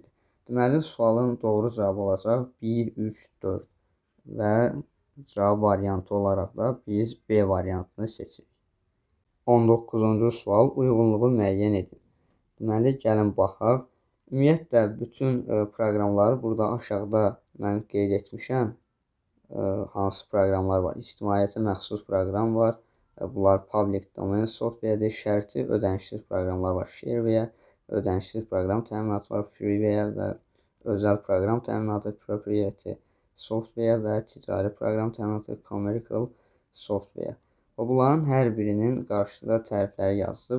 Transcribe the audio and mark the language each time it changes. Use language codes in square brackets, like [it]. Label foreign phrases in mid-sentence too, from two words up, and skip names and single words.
[az] Deməli, sualın doğru cavabı olacaq 1, 3, 4 və cavab variantı olaraq da biz B variantını seçirik. 19-cu sual, uyğunluğu müəyyən edin. Deməli, gəlin baxaq. Ümumiyyətlə, bütün proqramları burada aşağıda mən qeyd etmişəm. Hansı proqramlar var? İctimaiyyətə məxsus proqram var. Bunlar [en] public domain software-dir. [az] Şərti ödənişsiz proqramlar var. Shareware, ödənişsiz proqram təminatı var. Freeware və özəl proqram təminatı, [en] proprietary software [az] və ticari proqram təminatı, [en] commercial software. [az] Və bunların hər birinin qarşısında tərifləri yazılıb.